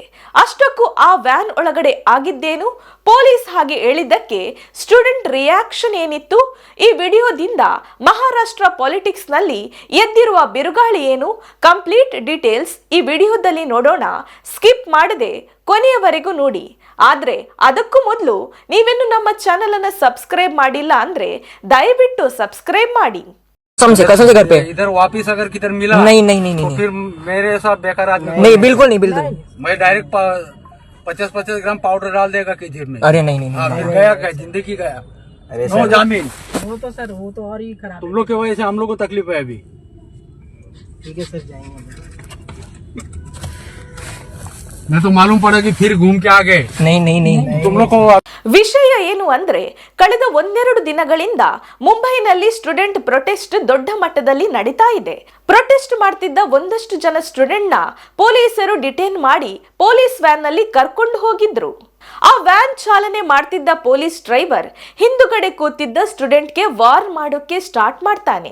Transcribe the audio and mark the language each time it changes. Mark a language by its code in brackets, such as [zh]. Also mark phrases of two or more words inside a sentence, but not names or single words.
[kn] ಅಷ್ಟಕ್ಕೂ ಆ ವ್ಯಾನ್ ಒಳಗಡೆ ಆಗಿದ್ದೇನು, ಪೊಲೀಸ್ ಹಾಗೆ ಹೇಳಿದ್ದಕ್ಕೆ [en] student reaction [kn] ಏನಿತ್ತು, ಈ ವಿಡಿಯೋದಿಂದ ಮಹಾರಾಷ್ಟ್ರ ಪಾಲಿಟಿಕ್ಸ್ ನಲ್ಲಿ ಎದ್ದಿರುವ ಬಿರುಗಾಳಿ ಏನು, [en] complete details [kn] ಈ ವಿಡಿಯೋದಲ್ಲಿ ನೋಡೋಣ. ಸ್ಕಿಪ್ ಮಾಡದೆ ಕೊನೆಯವರೆಗೂ ನೋಡಿ. ಆದ್ರೆ ಅದಕ್ಕೂ ಮೊದಲು ನೀವೇನು ನಮ್ಮ ಚಾನೆಲ್ ಅನ್ನು ಸಬ್ಸ್ಕ್ರೈಬ್ ಮಾಡಿಲ್ಲ ಅಂದ್ರೆ ದಯವಿಟ್ಟು सब्सक्राइब ಮಾಡಿ. [hi] समझे कसम से घर पे इधर वापिस अगर किधर मिला नहीं नहीं नहीं तो नहीं फिर मेरे साथ बेकार आदमी नहीं बिल्कुल नहीं बिल्कुल मैं डायरेक्ट 50-50 ग्राम पाउडर डाल देगा कि जेब में। अरे नहीं नहीं हाँ, नहीं फिर गया क्या जिंदगी गया। अरे नो जामीन। वो तो सर वो तो और ही खराब तुम लोग की वजह से हम लोग को तकलीफ है अभी। ठीक है सर, जाएंगे। मैं तो मालूम पड़ा कि फिर घूम के आ गए। नहीं नहीं नहीं तुम लोग को [kn] ವಿಷಯ ಏನು ಅಂದ್ರೆ, ಕಳೆದ ಒಂದೆರಡು ದಿನಗಳಿಂದ ಮುಂಬೈನಲ್ಲಿ [en] student protest [kn] ದೊಡ್ಡ ಮಟ್ಟದಲ್ಲಿ ನಡೀತಾ ಇದೆ. ಪ್ರೊಟೆಸ್ಟ್ ಮಾಡ್ತಿದ್ದ ಒಂದಷ್ಟು ಜನ ಸ್ಟೂಡೆಂಟ್ ನ ಪೊಲೀಸರು ಡಿಟೇನ್ ಮಾಡಿ [en] police van [kn] ನಲ್ಲಿ ಕರ್ಕೊಂಡು ಹೋಗಿದ್ರು. ಆ ವ್ಯಾನ್ ಚಾಲನೆ ಮಾಡ್ತಿದ್ದ [en] police driver [kn] ಹಿಂದುಗಡೆ ಕೂತಿದ್ದ ಸ್ಟೂಡೆಂಟ್ಗೆ ವಾರ್ನ್ ಮಾಡೋಕೆ ಸ್ಟಾರ್ಟ್ ಮಾಡ್ತಾನೆ.